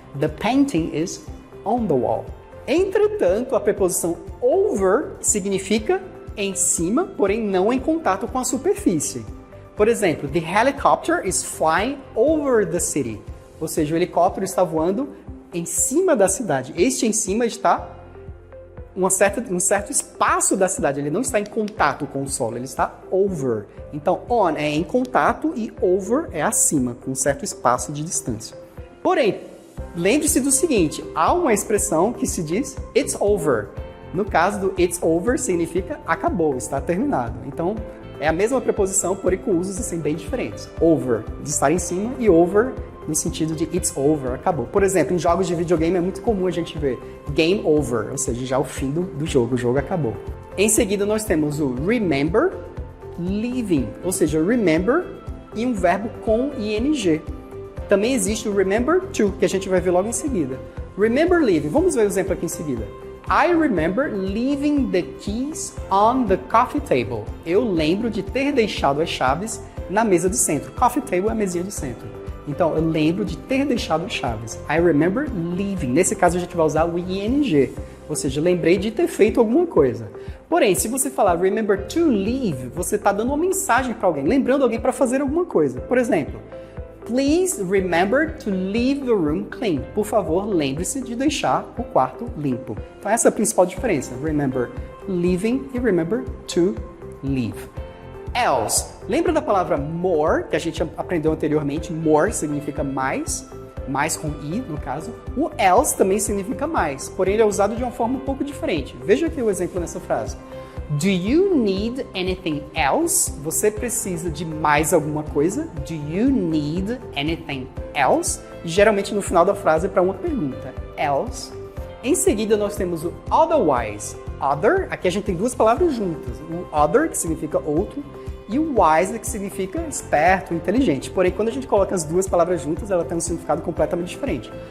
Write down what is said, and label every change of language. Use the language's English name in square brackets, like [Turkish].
[English] The painting is on the wall. [Portuguese] Entretanto, a preposição over significa em cima, porém não em contato com a superfície. Por exemplo, [English] the helicopter is flying over the city. [Portuguese] Ou seja, o helicóptero está voando em cima da cidade. Este em cima está um certo espaço da cidade. Ele não está em contato com o solo, ele está over. Então, on é em contato e over é acima, com um certo espaço de distância. Porém, lembre-se do seguinte, há uma expressão que se diz [English] it's over. [Portuguese] No caso do [English] it's over, [Portuguese] significa acabou, está terminado. Então, é a mesma preposição, porém com usos assim, bem diferentes. Over, de estar em cima, e over, no sentido de [English] it's over, [Portuguese] acabou. Por exemplo, em jogos de videogame é muito comum a gente ver game over, ou seja, já o fim do jogo, o jogo acabou. Em seguida, nós temos o remember, leaving, ou seja, remember e um verbo com ing. Também existe o remember to, que a gente vai ver logo em seguida. Remember leaving, vamos ver o exemplo aqui em seguida. [English] I remember leaving the keys on the coffee table. [Portuguese] Eu lembro de ter deixado as chaves na mesa do centro. Coffee table é a mesinha do centro. Então, eu lembro de ter deixado as chaves. [English] I remember leaving. [Portuguese] Nesse caso, a gente vai usar o ing. Ou seja, lembrei de ter feito alguma coisa. Porém, se você falar [English] remember to leave, [Portuguese] você está dando uma mensagem para alguém, lembrando alguém para fazer alguma coisa. Por exemplo, [English] please remember to leave the room clean. [Portuguese] Por favor, lembre-se de deixar o quarto limpo. Então, essa é a principal diferença. [English] Remember leaving e remember to leave. Else. [Portuguese] Lembra da palavra more, que a gente aprendeu anteriormente? More significa mais com i, no caso. O else também significa mais, porém ele é usado de uma forma um pouco diferente. Veja aqui o exemplo nessa frase. [English] Do you need anything else? [Portuguese] Você precisa de mais alguma coisa? [English] Do you need anything else? [Portuguese] Geralmente no final da frase é para uma pergunta. Else. Em seguida nós temos o otherwise. Other, aqui a gente tem duas palavras juntas. O other, que significa outro, e o wise, que significa esperto, inteligente. Porém, quando a gente coloca as duas palavras juntas, ela tem um significado completamente diferente.